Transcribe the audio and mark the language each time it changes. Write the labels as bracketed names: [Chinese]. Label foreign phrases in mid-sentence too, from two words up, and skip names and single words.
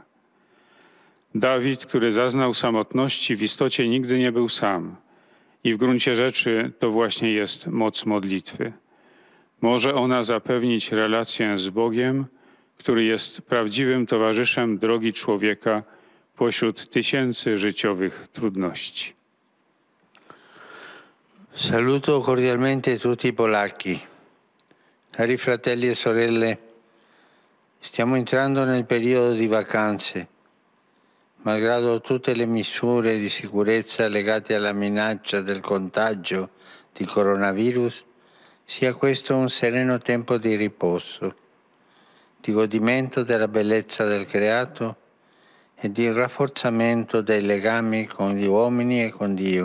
[Polish] Dawid, który zaznał samotności, w istocie nigdy nie był sam. I w gruncie rzeczy to właśnie jest moc modlitwy. Może ona zapewnić relację z Bogiem, który jest prawdziwym towarzyszem drogi człowieka pośród tysięcy życiowych trudności. [Italian] Saluto cordialmente tutti i polacchi. Cari fratelli e sorelle, stiamo entrando nel periodo di vacanze. Malgrado tutte le misure di sicurezza legate alla minaccia del contagio di coronavirus, sia questo un sereno tempo di riposo, di godimento della bellezza del creato e di rafforzamento dei legami con gli uomini e con Dio.